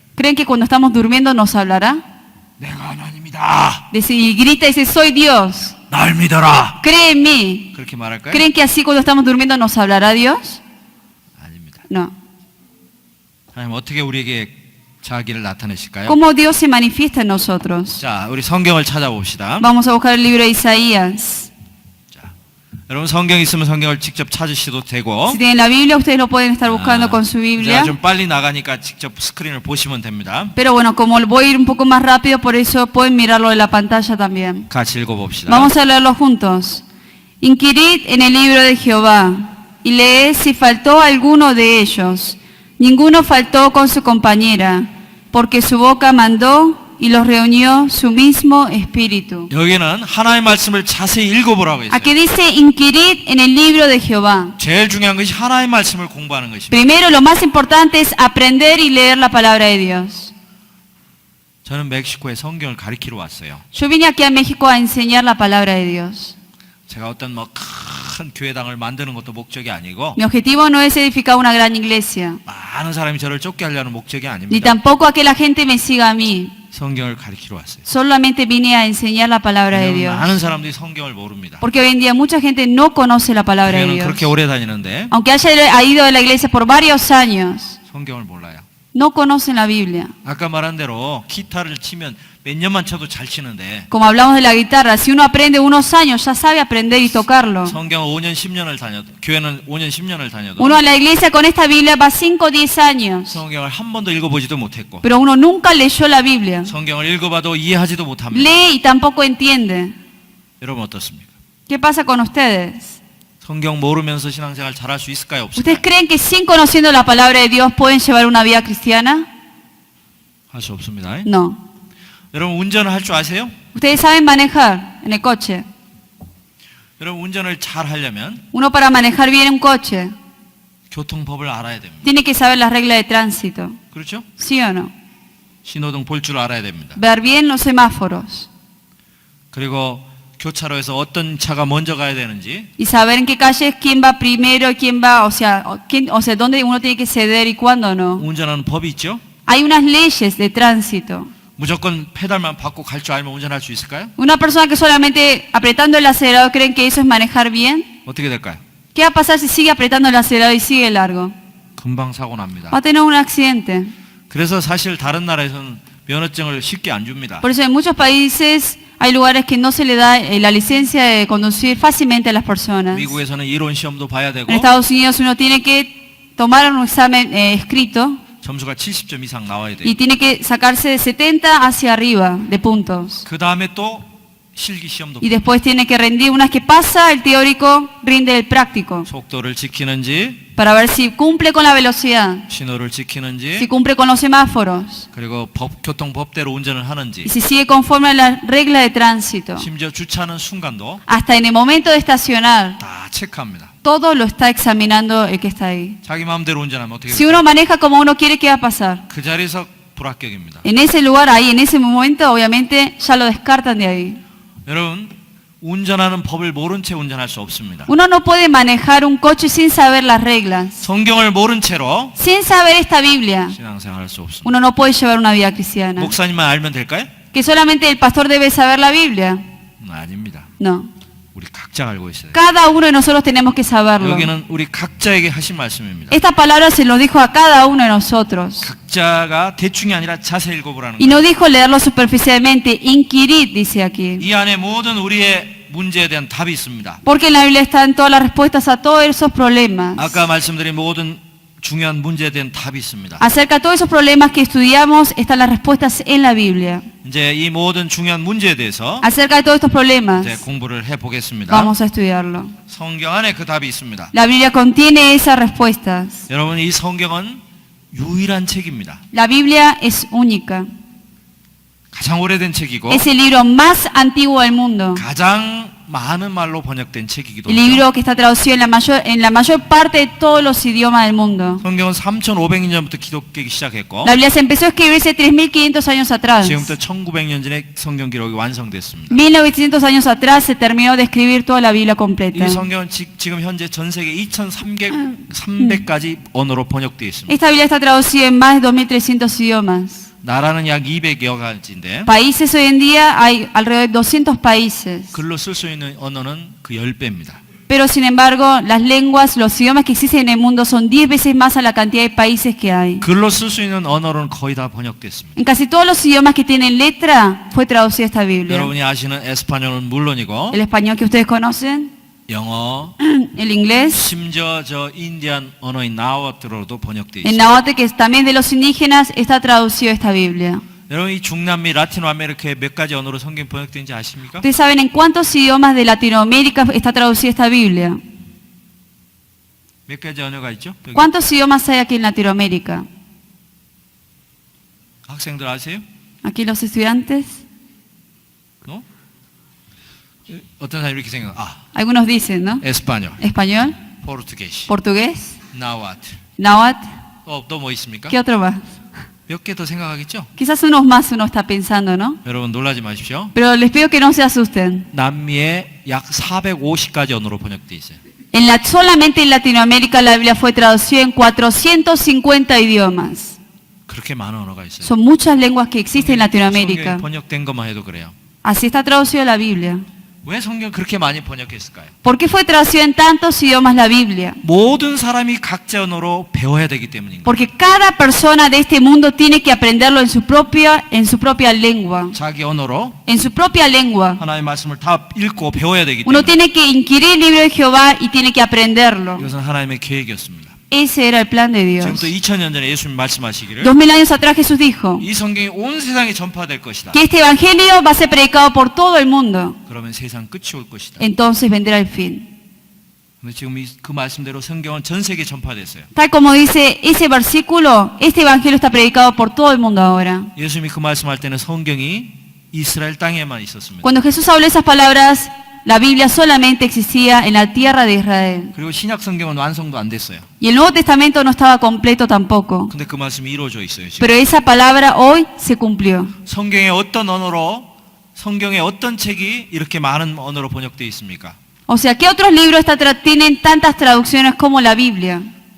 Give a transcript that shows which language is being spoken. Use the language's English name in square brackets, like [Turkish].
[Spanish] ¿Creen que cuando estamos durmiendo nos hablará? [Korean] 내가 하나님이다. [Spanish] Y grita y dice, soy Dios. [Korean] 날 믿어라. [Spanish] Cree en mí. [Korean] 그렇게 말할까요? [Spanish] ¿Creen que así cuando estamos durmiendo nos hablará Dios? [Korean] 아닙니다. [Spanish] No. [Korean] 하나님 어떻게 우리에게 자기를 나타내실까요? [Spanish] ¿Cómo Dios se manifiesta en nosotros? [Korean] 자, 우리 성경을 찾아봅시다. [Spanish] Vamos a buscar el libro de Isaías. [Korean] 여러분 성경 있으면 성경을 직접 찾으셔도 되고 [Spanish] Si tienen la Biblia, ustedes lo pueden estar buscando con su Biblia. [Korean] 제가 좀 빨리 나가니까 직접 스크린을 보시면 됩니다. [Spanish] Pero bueno, como voy a ir un poco más rápido, por eso pueden mirarlo en la pantalla también. [Korean] 같이 읽어봅시다. [Spanish] Vamos a leerlo juntos. Inquirid en el libro de Jehová y leed si faltó alguno de ellos. Ninguno faltó con su compañera, porque su boca mandó y los reunió su mismo espíritu. [Korean] 여기는 하나님의 말씀을 자세히 읽어보라고 했어요. [Spanish] Aquí dice, inquirid en el libro de Jehová. [Korean] 제일 중요한 것이 하나님의 말씀을 공부하는 것입니다. [Spanish] Primero, lo más importante es aprender y leer la palabra de Dios. [Korean] 저는 멕시코에 성경을 가리키러 왔어요. [Spanish] Yo vine aquí a México a enseñar la palabra de Dios. [Korean] 제가 어떤 큰 교회당을 만드는 것도 목적이 아니고 [Spanish] Mi objetivo no es edificar una gran iglesia, [Korean] 많은 사람이 저를 쫓게 하려는 목적이 [Spanish] ni [Korean] 아닙니다. [Spanish] tampoco a que la gente me siga a mí. [Korean] 성경을 가리키러 왔어요. [Spanish] Solamente vine a enseñar la palabra de [Korean] 왜냐하면 [Spanish] Dios. [Korean] 많은 사람들이 성경을 모릅니다. [Spanish] Porque hoy en día mucha gente no conoce la palabra de [Korean] 교회는 [Spanish] Dios. [Korean] 그렇게 오래 다니는데 [Spanish] Aunque haya ido a la iglesia por varios años, [Korean] 성경을 몰라요. [Spanish] no conocen la Biblia. [Korean] 아까 말한 대로 기타를 치면 몇 년만 쳐도 잘 치는데 [Spanish] Como hablamos de la guitarra, si uno aprende unos años, ya sabe aprender y tocarlo. [Korean] 성경 5년 10년을 다녀도 교회는 5년 10년을 다녀도 [Spanish] Uno a la iglesia con esta Biblia va 5 o 10 años, [Korean] 성경을 한 번도 읽어보지도 못했고 [Spanish] pero uno nunca leyó la Biblia. [Korean] 성경을 읽어봐도 이해하지도 못합니다. [Spanish] Lee y tampoco entiende. [Korean] 여러분 어떻습니까? [Spanish] ¿Qué pasa con ustedes? [Korean] 성경 모르면서 신앙생활 잘할 수 있을까요? 없을까요? [Spanish] ¿Ustedes creen que sin conociendo la palabra de Dios pueden llevar una vida cristiana? [Korean] 할 수 없습니다. [Spanish] No. [Korean] 여러분 운전을 할 줄 아세요? [Spanish] Ustedes saben manejar en el coche. [Korean] 여러분 운전을 잘 하려면 [Spanish] Uno para manejar bien un coche [Korean] 교통법을 알아야 됩니다. [Spanish] tiene que saber las reglas de tránsito. [Korean] 그렇죠? [Spanish] ¿Sí o no? [Korean] 신호등 볼 줄 알아야 됩니다. [Spanish] Ver bien los semáforos [Korean] 그리고 교차로에서 어떤 차가 먼저 가야 되는지 [Spanish] y saber en qué calles quién va primero y quién va, o sea, dónde uno tiene que ceder y cuándo no. [Korean] 운전하는 법이 있죠? [Spanish] Hay unas leyes de tránsito. [Korean] 무조건 페달만 밟고 갈 줄 알면 운전할 수 있을까요? [Spanish] Una persona que solamente apretando el acelerador creen que eso es manejar bien. [Korean] 어떻게 될까요? [Spanish] ¿Qué va a pasar si sigue apretando el acelerador y sigue largo? [Korean] 금방 사고 납니다. [Spanish] Va a tener un accidente. [Korean] 그래서 사실 다른 나라에서는 면허증을 쉽게 안 줍니다. [Spanish] Por eso en muchos países hay lugares que no se le da la licencia de conducir fácilmente a las personas. [Korean] 미국에서는 이론 시험도 봐야 되고 [Spanish] En Estados Unidos uno tiene que tomar un examen escrito [Korean] 점수가 70점 이상 나와야 돼요. [Spanish] y tiene que sacarse de 70 hacia arriba de puntos. [Korean] 그 다음에 또 실기 시험도 [Spanish] Y después tiene que rendir, una vez que pasa el teórico, rinde el práctico [Korean] 속도를 지키는지 [Spanish] para ver si cumple con la velocidad, [Korean] 신호를 [Spanish] si [Korean] 지키는지 [Spanish] cumple con los semáforos [Korean] 그리고 교통법대로 운전을 하는지 [Spanish] y si sigue conforme a las reglas de tránsito. [Korean] 심지어 주차하는 순간도 [Spanish] Hasta en el momento de estacionar, [Korean] 다 체크합니다. [Spanish] todo lo está examinando el que está ahí. [Korean] 자기 마음대로 운전하면 어떻게 [Spanish] Si [Korean] 될까요? [Spanish] uno maneja como uno quiere, ¿qué va a pasar? [Korean] 그 자리에서 불합격입니다. [Spanish] En ese lugar, ahí, en ese momento, obviamente, ya lo descartan de ahí. [Korean] 여러분 운전하는 법을 모른 채 운전할 수 없습니다. [Spanish] Uno no puede manejar un coche sin saber las reglas. [Korean] 성경을 모른 채로 [Spanish] Sin saber esta Biblia, [Korean] 신앙생활할 수 없습니다. [Spanish] uno no puede llevar una vida cristiana. [Korean] 목사님만 알면 될까요? [Spanish] ¿Que solamente el pastor debe saber la Biblia? [Korean] 아닙니다. [Spanish] No. [Korean] 우리 각자 알고 있어야 돼요. [Spanish] Cada uno de nosotros tenemos que saberlo. [Korean] 여기는 우리 각자에게 하신 말씀입니다. [Spanish] Esta palabra se lo dijo a cada uno de nosotros. [Korean] 각자가 대충이 아니라 자세히 읽어보라는 [Spanish] Y [Korean] 거예요. [Spanish] no dijo leerlo superficialmente. Inquirid, dice aquí. [Korean] 이 안에 모든 우리의 문제에 대한 답이 있습니다. [Spanish] Porque en la Biblia están todas las respuestas a todos esos problemas. [Korean] 아까 말씀드린 모든 중요한 문제에 대한 답이 있습니다. [Spanish] Acerca de todos esos problemas que estudiamos, están las respuestas en la Biblia. [Korean] 이제 이 모든 중요한 문제에 대해서 [Spanish] Acerca de todos estos problemas, [Korean] 이제 공부를 해보겠습니다. [Spanish] vamos a estudiarlo. [Korean] 성경 안에 그 답이 있습니다. [Spanish] La Biblia contiene esas respuestas. [Korean] 여러분, 이 성경은 유일한 책입니다. [Spanish] La Biblia es única. [Korean] 가장 오래된 책이고 [Spanish] Es el libro más antiguo del mundo. [Korean] 가장 많은 말로 번역된 책이기도 [Spanish] El [Korean] 하죠. [Spanish] libro que está traducido en la mayor parte de todos los idiomas del mundo. [Korean] 성경은 3,500년 전부터 기록되기 시작했고 [Spanish] La Biblia se empezó a escribirse 3.500 años atrás. [Korean] 지금부터 1900년 전에 성경 기록이 완성됐습니다. [Spanish] 1900 años atrás se terminó de escribir toda la Biblia completa. [Korean] 이 성경은 지금 현재 전 세계 2,300가지 언어로 번역되어 있습니다. [Spanish] Esta Biblia está traducida en más de 2.300 idiomas. [Korean] 나라는 약 200여 가지인데 [Spanish] Países hoy en día hay alrededor de 200 países. [Korean] 글로 쓸 수 있는 언어는 그 10배입니다. [Spanish] Pero sin embargo, las lenguas, los idiomas que existen en el mundo son 10 veces más a la cantidad de países que hay. [Korean] 글로 쓸 수 있는 언어로는 거의 다 번역됐습니다. [Spanish] En casi todos los idiomas que tienen letra fue traducida esta Biblia. [Korean] 여러분이 아시는 에스파뇰은 물론이고 [Spanish] El español que ustedes conocen, [Korean] 영어, [Spanish] el inglés, [Korean] 심지어 저 인디안 언어인 나와트로도 번역되어 [Spanish] el [Korean] 있습니다. [Spanish] náhuatl que es también de los indígenas está traducido esta Biblia. [Korean] 여러분, 이 중남미 라틴 아메리카의 몇 가지 언어로 성경 번역된지 아십니까? [Spanish] ¿Ustedes saben en cuántos idiomas de Latinoamérica está traducida esta Biblia? [Korean] 몇 가지 언어가 있죠? 여기. [Spanish] ¿Cuántos idiomas hay aquí en Latinoamérica? [Korean] 학생들 아세요? [Spanish] Aquí los estudiantes, 어? [Korean] 어떤 사람이 이렇게 생각? [Spanish] algunos dicen, ¿no? [Korean] 에스파뇰, [Spanish] Español, [Korean] 포르투게시, [Spanish] portugués, [Korean] 나와트. [Spanish] náhuatl, [Korean] 또 뭐 있습니까? [Spanish] ¿qué otro más? [Korean] 몇 개 더 생각하겠죠? [Spanish] Quizás unos más uno está pensando, ¿no? [Korean] 여러분 놀라지 마십시오. [Spanish] Pero les pido que no se asusten. [Korean] 남미에 약 450가지 언어로 번역돼 있어요. [Spanish] Solamente en Latinoamérica la Biblia fue traducida en 450 idiomas. [Korean] 그렇게 많은 언어가 있어요. [Spanish] Son muchas lenguas que existen en Latinoamérica. [Korean] 성경에 번역된 것만 해도 그래요. [Spanish] Así está traducida la Biblia. [Korean] 왜 성경 그렇게 많이 번역했을까요? [Spanish] ¿Por qué fue traducida en tantos idiomas la Biblia? [Korean] 모든 사람이 각자 언어로 배워야 되기 때문인 거예요. [Spanish] Porque cada persona de este mundo tiene que aprenderlo en su propia lengua. [Korean] 자기 언어로 [Spanish] En su propia lengua. [Korean] 하나님의 말씀을 다 읽고 배워야 되기 [Spanish] Uno [Korean] 때문에 [Spanish] tiene que inquirir el libro de Jehová y tiene que aprenderlo. [Korean] 이것은 하나님의 계획이었습니다. [Spanish] Ese era el plan de Dios. [Korean] 지금부터 2000년 전에 예수님 말씀하시기를 [Spanish] 2000 años atrás Jesús dijo [Korean] 이 성경이 온 세상에 전파될 것이다. [Spanish] que este evangelio va a ser predicado por todo el mundo. [Korean] 그러면 세상 끝이 올 것이다. [Spanish] Entonces vendrá el fin. [Korean] 근데 지금 그 말씀대로 성경은 전 세계에 전파됐어요. [Spanish] Tal como dice ese versículo, este evangelio está predicado por todo el mundo ahora. [Korean] 예수님이 그 말씀할 때는 성경이 이스라엘 땅에만 있었습니다. [Spanish] Cuando Jesús habló esas palabras, la Biblia solamente existía en la tierra de Israel. [Korean] 그리고 신약 성경은 완성도 안 됐어요. [Spanish] Y el Nuevo Testamento no estaba completo tampoco. [Korean] 근데 그 말씀이 이루어져 있어요. 지금. [Spanish] Pero esa palabra hoy se cumplió. [Korean] 성경의 어떤 언어로 성경의 어떤 책이 이렇게 많은 언어로 번역되어 있습니까? [Spanish] O sea, ¿qué otros libros tienen tantas traducciones como la Biblia?